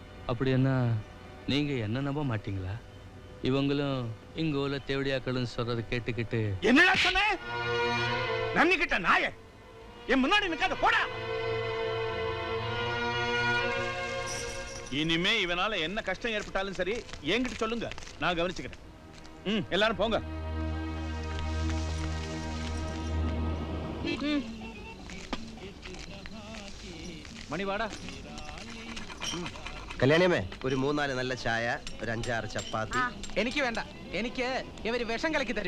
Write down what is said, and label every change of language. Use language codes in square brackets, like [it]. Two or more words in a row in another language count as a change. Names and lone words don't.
[ta] அப்படி என்ன நீங்க என்ன நம்ப மாட்டீங்களா? இவங்களும் இங்க உள்ள தேவடியாக்களும் சொல்றது கேட்டுக்கிட்டு. என்னடா சொன்ன? நன்னி கிட்ட நாய என் முன்னாடி நிக்காத, போடா. இனிமே இவனால என்ன கஷ்டம் ஏற்பட்டாலும் சரி என்கிட்ட சொல்லுங்க, நான் கவனிச்சுக்கிறேன். எல்லாரும் போங்க. [ml] മണി വാടാ. കല്യാണിയമ്മേ, ഒരു 3-4 നല്ല ചായ, ഒരു 5-6 ചപ്പാത്തി. എനിക്ക് വേണ്ട, എനിക്ക് ഇവര് വിഷം കലക്കി തരും.